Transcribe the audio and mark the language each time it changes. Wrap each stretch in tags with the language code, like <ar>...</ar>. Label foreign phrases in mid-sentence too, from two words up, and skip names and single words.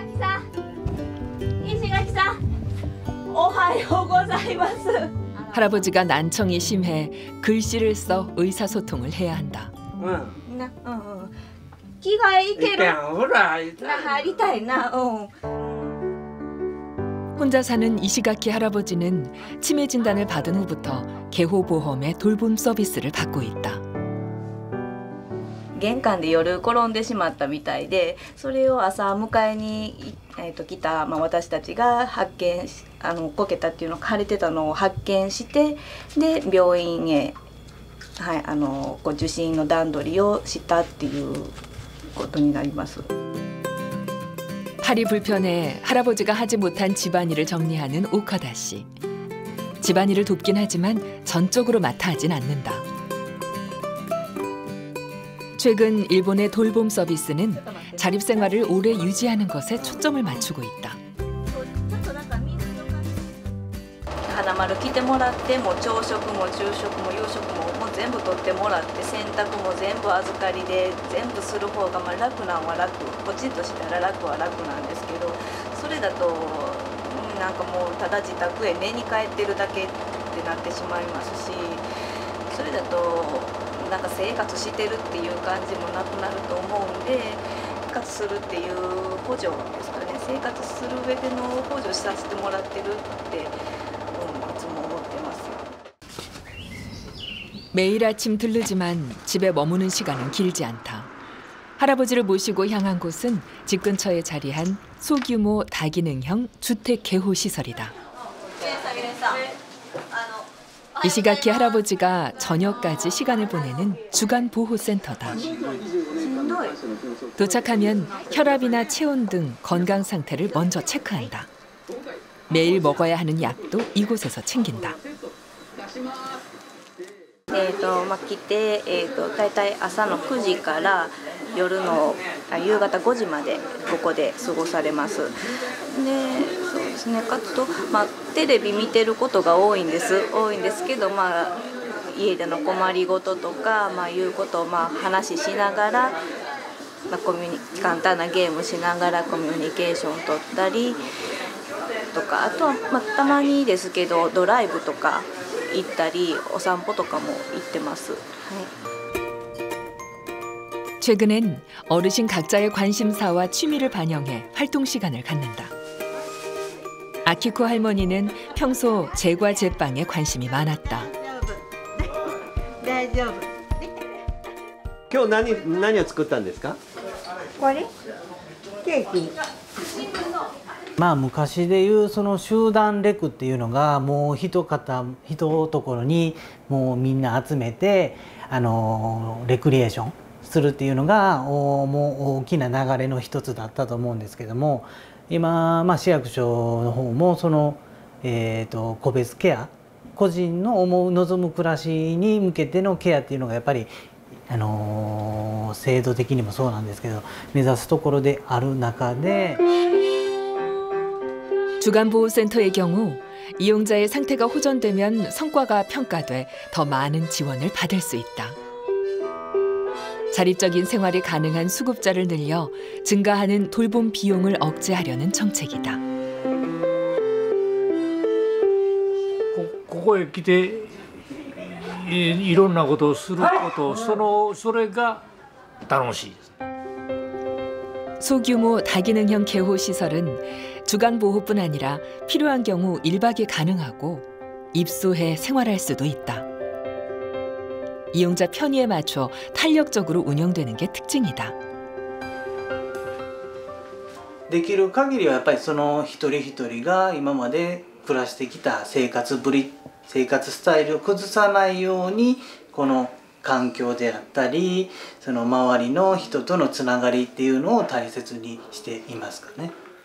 <ko>할아버지가 난청이 심해 글씨를 써 의사소통을 해야 한다. 혼자 사는 이시가키 할아버지는 치매 진단을 받은 후부터 개호보험의 돌봄 서비스를 받고 있다.</ko> <ja>玄関で夜転んでしまったみたいで、それを朝迎えに来た、私たちが発見こけたっていうのを腫れてたのを発見して、で病院へ、受診の段取りをしたっていうことになります。</ja> <ko>팔이 불편해 할아버지가 하지 못한 집안일을 정리하는 오카다 씨. 집안일을 돕긴 하지만 전적으로 맡아 하진 않는다. 최근 일본의 돌봄 서비스는 자립생활을 오래 유지하는 것에 초점을 맞추고 있다.</ko> <ja>花丸来てもらっても朝食も昼食も夕食も全部取ってもらって洗濯も全部預かりで全部する方が楽なんは楽、ポチッとしたら楽は楽なんですけど、それだとなんかもうただ自宅へ寝に帰ってるだけってなってしまいますし、それだとなんか生活してるっていう感じもなくなると思うんで、生活するっていう補助ですかね、生活する上での補助させてもらってるっていつも思ってます。</ja> <ko>매일 아침 들르지만 집에 머무는 시간은 길지 않다. 할아버지를 모시고 향한 곳은 집 근처에 자리한 소규모 다기능형 주택 개호 시설이다. 이시가키 할아버지가 저녁까지 시간을 보내는 주간 보호센터다. 도착하면 혈압이나 체온 등 건강 상태를 먼저 체크한다. 매일 먹어야 하는 약도 이곳에서 챙긴다.</ko> <ja>来て、だいたい朝の9時から夜の夕方5時までここで過ごされます。で、そうですね。あと、テレビ見てることが多いんですけど、家での困りごととか、いうことを話しながら、簡単なゲームしながらコミュニケーション取ったりとか、あとはたまにですけどドライブとか。行ったりお散歩とかも行ってます。</ja> <ko>최근엔 어르신 각자의 관심사와 취미를 반영해 활동 시간을 갖는다. 아키코 할머니는 평소 제과 제빵에 관심이 많았다.</ko> <ja>大丈夫。今日何を作ったんですか？これ？ケーキ。昔でいうその集団レクっていうのがもう一ところにもうみんな集めてレクリエーションするっていうのがもう大きな流れの一つだったと思うんですけども、今、市役所の方もその、個別ケア、個人の望む暮らしに向けてのケアっていうのがやっぱり制度的にもそうなんですけど目指すところである中で。</ja> <ko>주간보호센터의 경우 이용자의 상태가 호전되면 성과가 평가돼 더 많은 지원을 받을 수 있다. 자립적인 생활이 가능한 수급자를 늘려 증가하는 돌봄 비용을 억제하려는 정책이다.</ko> <ja>ここへ来ていろんなことをすることそれが楽しいです。</ja> <ko>소규모 다기능형 개호 시설은 주간 보호뿐 아니라 필요한 경우 1박이 가능하고 입소해 생활할 수도 있다. 이용자 편의에 맞춰 탄력적으로 운영되는 게 특징이다.</ko> <ja>できる限りはやっぱりその一人一人が今まで暮らしてきた生活スタイルを崩さないようにこの環境であったりその周りの人とのつながりっていうのを大切にしていますかね.</ja>